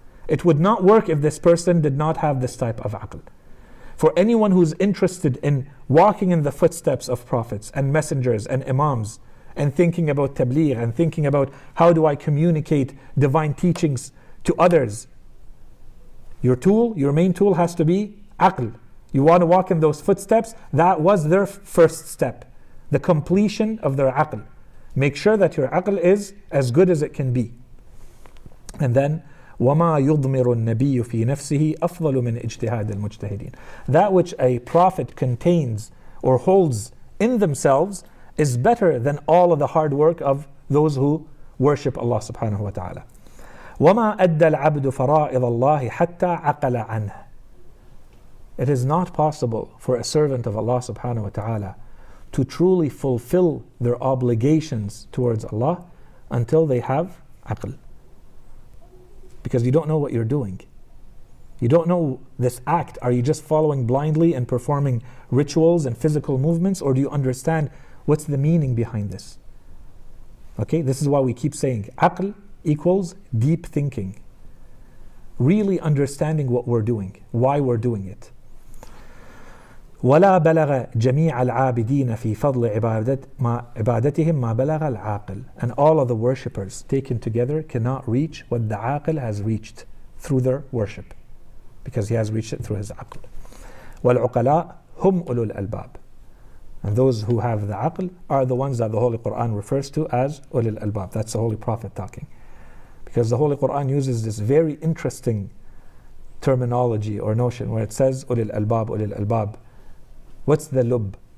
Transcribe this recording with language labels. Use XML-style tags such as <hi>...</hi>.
<en>It would not work if this person did not have this type of aql. For anyone who's interested in walking in the footsteps of prophets and messengers and imams, and thinking about tabligh, and thinking about how do I communicate divine teachings to others, your main tool has to be aql. You want to walk in those footsteps, that was their first step, the completion of their aql. Make sure that your aql is as good as it can be. And then,</en> <ar>وَمَا يُضْمِرُ النَّبِيُّ فِي نَفْسِهِ أَفْضَلُ مِنْ اجْتِهَادِ الْمُجْتَهِدِينَ.</ar> <en>That which a prophet contains or holds in themselves is better than all of the hard work of those who worship Allah subhanahu wa ta'ala.</en> <ar>وَمَا أَدَّى الْعَبْدُ فَرَائِضَ اللَّهِ حَتَّى عَقَلَ عَنْهُ.</ar> <en>It is not possible for a servant of Allah subhanahu wa ta'ala to truly fulfill their obligations towards Allah until they have aql. Because you don't know what you're doing. You don't know this act. Are you just following blindly and performing rituals and physical movements, or do you understand what's the meaning behind this? Okay, this is why we keep saying aql equals deep thinking. Really understanding what we're doing, why we're doing it.</en> <ar>ولا بلغ جميع العابدين في فضل عبادتهم ما بلغ العاقل.</ar> <en>And all of the worshippers taken together cannot reach what the aql has reached through their worship, because he has reached it through his aql.</en> <ar>والعقلاء هم أولو الألباب.</ar> <en>And those who have the aql are the ones that the Holy Quran refers to as ulul albab. That's the Holy Prophet talking. Because the Holy Quran uses this very interesting terminology or notion where it says ulul albab. What's the lub?</en>